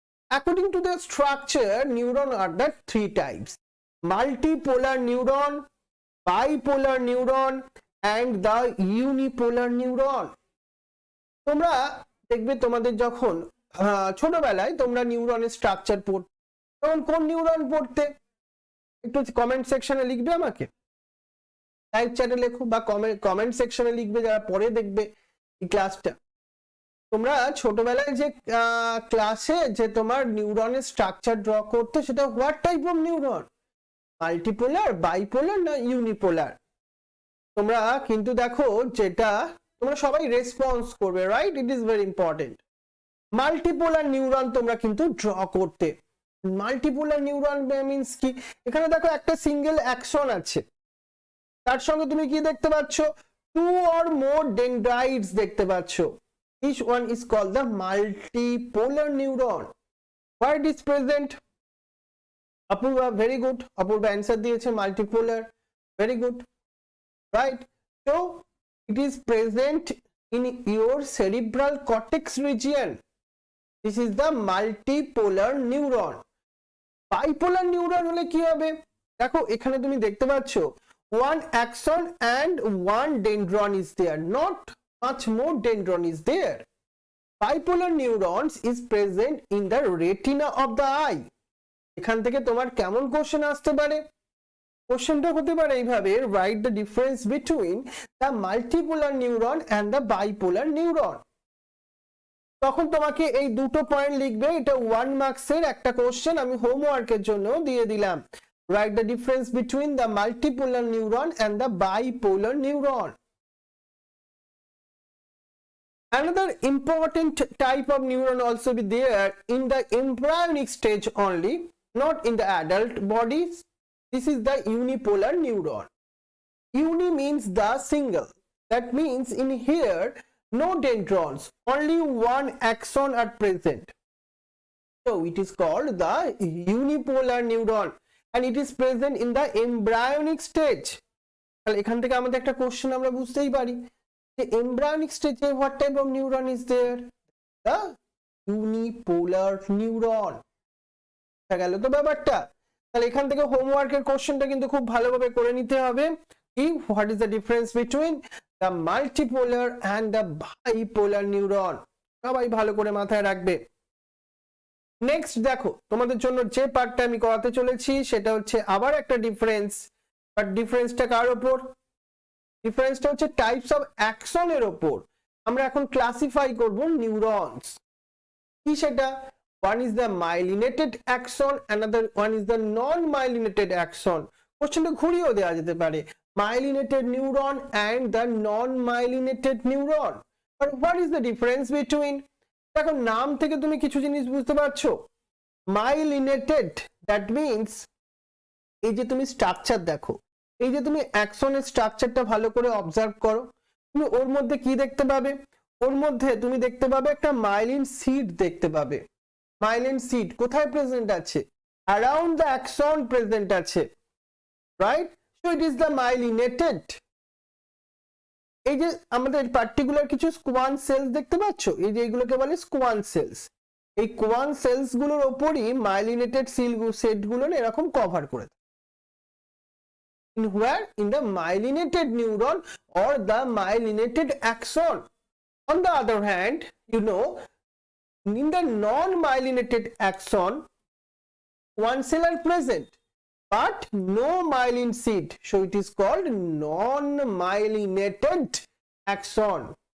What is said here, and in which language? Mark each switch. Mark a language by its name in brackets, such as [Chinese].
[English] According to their structure, neuron are the three types: multipolar neuron, bipolar neuron, and the unipolar neuron. [Bangla] তোমরা দেখবে তোমাদের যখন ছোটবেলায় তোমরা নিউরনের স্ট্রাকচার পড়তে, তখন কোন নিউরন পড়তে? একটু কমেন্ট সেকশনে লিখবে, আমাকে লাইভ চ্যাটে লেখো বা কমেন্ট সেকশনে লিখবে যারা পরে দেখবে এই ক্লাসটা। তোমরা ছোটবেলায় যে ক্লাসে যে তোমার নিউরনের স্ট্রাকচার ড্র করতে, সেটা what type of neuron? Multipolar, bipolar না ইউনিপোলার? তোমরা কিন্তু দেখো যেটা তোমরা সবাই রেসপন্স করবে, right? [English] It is very important. [Bangla] Multipolar neuron তোমরা কিন্তু ড্র করতে। মাল্টিপোলার নিউরন মিন্স কি? এখানে দেখো একটা সিঙ্গেল অ্যাকশন আছে, তার সঙ্গে তুমি কি দেখতে পাচ্ছ? [English] two or more dendrites [Bangla] দেখতে পাচ্ছ। [English] Each one is called the multipolar neuron. Where it is present? [Bangla] Apurva, [English] very good, [Bangla] Apurva answer দিয়েছে মাল্টিপোলার, ভেরি গুড, রাইট? তো [English] it is present in your cerebral cortex region. This is the multipolar neuron. [Bangla] Bipolar neuron হলে কি হবে? দেখো এখানে তুমি দেখতে পাচ্ছ [English] one axon and one dendron is there, not much more dendron is there. Bipolar neurons is present in the retina of the eye. [Bangla] এখান থেকে তোমার কেমন কোশ্চেন আসতে পারে? কোশ্চেনটা হতে পারে এইভাবে, [English] Write the difference between the multipolar neuron and the bipolar neuron. [Bangla] তখন তোমাকে এই দুটো পয়েন্ট লিখবে, এটা 1 মার্কসের একটা কোশ্চেন আমি হোমওয়ার্কের জন্য দিয়ে দিলাম। [English] Write the difference between the multipolar neuron and the bipolar neuron. Another important type of neuron also be there in the embryonic stage only, not in the adult bodies. This is the unipolar neuron. Uni means the single. That means in here no dendrons, only one axon are present. So it is called the unipolar neuron and it is present in the embryonic stage. [Bangla] তাহলে এখান থেকে আমাদের একটা question আমরা বুঝতেই পারি যে [English] embryonic stage what type of neuron is there? The unipolar neuron. [Bangla] দেখা গেল তো ব্যাপারটা। তাহলে এখান থেকে হোমওয়ার্কের কোশ্চেনটা কিন্তু খুব ভালোভাবে করে নিতে হবে। [English] What is the difference between the multipolar and the bipolar neuron? [Bangla] সবাই ভালো করে মাথায় রাখবে। নেক্সট দেখো তোমাদের জন্য যে পার্টটা আমি করাতে চলেছি সেটা হচ্ছে আবার একটা ডিফারেন্স, বাট ডিফারেন্সটা কার ওপর? ডিফারেন্সটা হচ্ছে টাইপস অফ অ্যাকশনের ওপর। আমরা এখন ক্লাসিফাই করব নিউরনস। কি সেটা? [English] One is the myelinated axon, another one is the non-myelinated axon. [Bangla] কোশ্চেনটা ঘুরিয়েও দেওয়া যেতে পারে, [English] myelinated neuron and the non-myelinated neuron. But what is the difference between? [Bangla] দেখো নাম থেকে তুমি কিছু জিনিস বুঝতে পারছো। [English] myelinated, that means [Bangla] এই যে তুমি স্ট্রাকচার দেখো, এই যে তুমি অ্যাকশনের স্ট্রাকচারটা ভালো করে অবজার্ভ করো, তুমি ওর মধ্যে কি দেখতে পাবে? ওর মধ্যে তুমি দেখতে পাবে একটা মাইলিন সিড দেখতে পাবে। মাইলিন সিড কোথায় প্রেজেন্ট আছে? [English] around the axon [Bangla] প্রেজেন্ট আছে, right? [English] So it is the myelinated. [Bangla] এই যে আমাদের পার্টিকুলার কিছু স্কোয়ান সেলস দেখতে পাচ্ছ, এই যে এগুলোকে বলে স্কোয়ান সেলস। এই কোয়ান সেলস গুলোর উপরই মাইলিনেটেড সেট গুলো এরকম কভার করে দেয়। [English] In where? In the myelinated neuron or the myelinated axon. On the other hand, you know, in the non-myelinated axon, one cell are present but no myelin sheath, so it is called non-myelinated axon.